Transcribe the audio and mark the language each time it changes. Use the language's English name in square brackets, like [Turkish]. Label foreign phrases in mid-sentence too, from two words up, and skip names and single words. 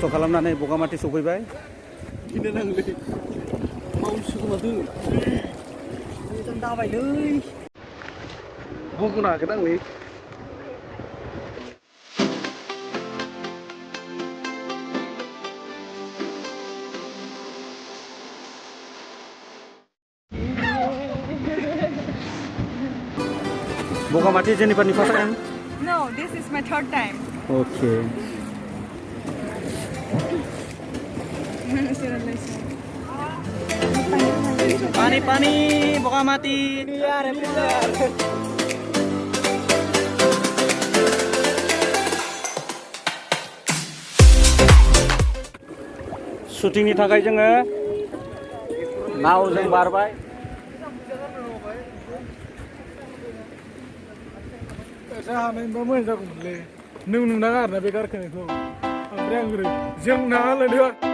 [Bodo] खालामनानै बगामाथि सफैबाय गिनो नांलै मावसोमादो मोजां दाबायलै बुंनो हागोन आंलै Bogamati [English] Jennifer's first time? No, this is my third time. Okay. Pani Bogamati. [Bodo] Shooting ni थाखाय जोङो नावजों बारबाय हानायबा मोजां जागौमोनलै नों नुनाङा आरोना बे गारखोनायखौ ओमफ्राय आं ओरै जों नाङालायदो